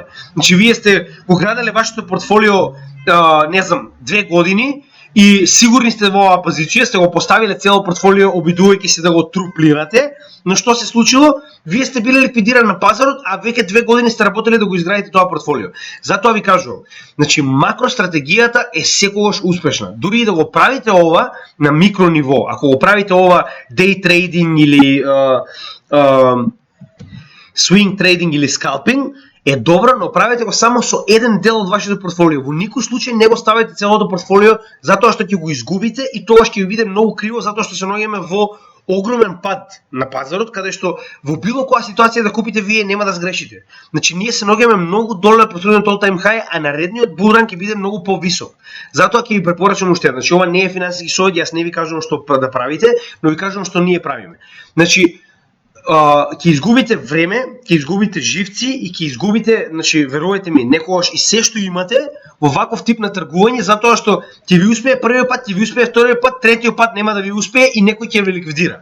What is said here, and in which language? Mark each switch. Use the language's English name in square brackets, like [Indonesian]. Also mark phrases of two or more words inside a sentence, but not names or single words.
[Macedonian] Значи вие сте го граделе вашето портфолио не знам 2 години и сигурни сте во оваа позиција, сте го поставиле цело портфолио обидувајќи се да го труплирате, но што се случило? Вие сте биле ликвидирани на пазарот, а веќе 2 години сте работеле да го изградите тоа портфолио. Затоа ви кажувам, значи макростратегијата е секогаш успешна. Дури и да го правите ова на микро ниво, ако го правите ова [English] day trading [Macedonian] или [English] swing trading [Macedonian] или scalping, е добро, но правете го само со еден дел од вашето портфолио. Во никој случај не го ставите целото портфолио, затоа што ќе го изгубите и тогаш ќе ви биде многу криво, затоа што се наоѓаме во огромен пад на пазарот, каде што во било која ситуација да купите вие нема да сгрешите. Значи ние се наоѓаме многу долу на претходниот [English] all-time high, [Macedonian] а наредниот булран ќе биде многу повисок. Затоа ќе ви препорачам уште, значи ова не е финансиски совет, јас не ви кажувам што да правите, но ви кажувам што ние правиме. Значи ќе изгубите време, ќе изгубите живци и ќе изгубите, значи верувајте ми, некогаш и се што имате во ваков тип на тргување, затоа што ќе ви успее првиот пат, ќе ви успее вториот пат, третиот пат нема да ви успее и некој ќе ве ликвидира.